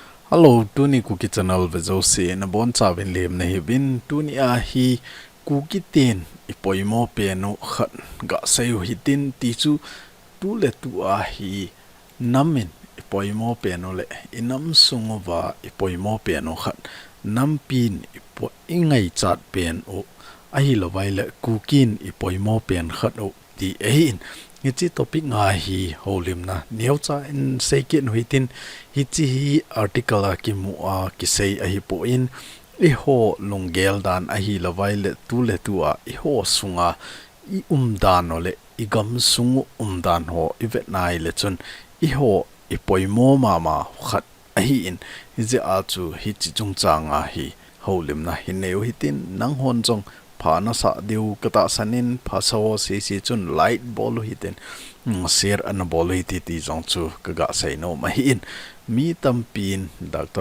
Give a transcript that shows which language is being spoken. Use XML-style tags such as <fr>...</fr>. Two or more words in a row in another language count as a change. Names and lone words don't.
<tcz>Hello, tuni KUKI channel vezo se na bon chawin lem na hebin tuni a hi KUKI ten ipoimo pe no khat ga sayo hitin ti chu tu le tu a hi namin ipoimo pe no le inam sungova ipoimo pe no khat nam pin ipo ingai chat pen o a hi lovai le KUKIn ipoimo pen khat o ti ein ngi topic nga hi holim na neu cha in seikin huitin hi chi hi article a ki mu a ki sei a hi po in I ho lungel dan a hi lawai le tu a I ho sunga I dan ole I gam sungu dan ho I vet nai le chun I ho I poimo mama khat a hi in hi je a chu hi chi chung changa hi holim na hi neu hitin nang hon chong pha na sa deu kata sanin pha so si chun light bol hitin ser an bol hi ti jong chu ka ga sei no ma hi in mi tampin Dr.</tcz>